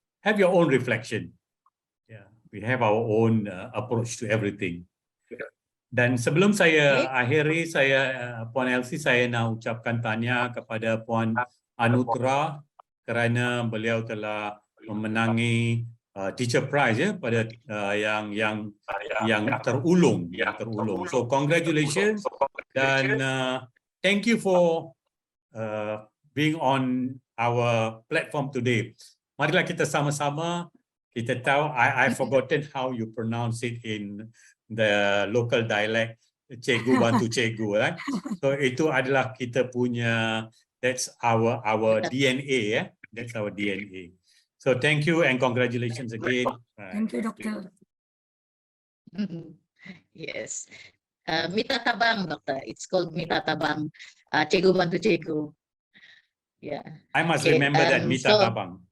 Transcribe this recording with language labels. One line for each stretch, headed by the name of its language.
English: Have your own reflection. Yeah, we have our own approach to everything.
Malay: Dan sebelum saya akhiri, Puan Elsie, saya nak ucapkan tahniah kepada Puan Anuthra kerana beliau telah memenangi Teacher Prize, ya, pada yang terulung.
English: So congratulations dan thank you for being on our platform today.
Malay: Marilah kita sama-sama, kita tahu,
English: I've forgotten how you pronounce it in the local dialect,
Malay: cikgu bantu cikgu,
English: right? So
Malay: itu adalah kita punya,
English: that's our DNA, yeah? That's our DNA. So thank you and congratulations again. Thank you, Doctor. Yes. Mita tabang, Doctor. It's called mita tabang.
Malay: Cikgu bantu cikgu. Yeah.
English: I must remember that mita tabang.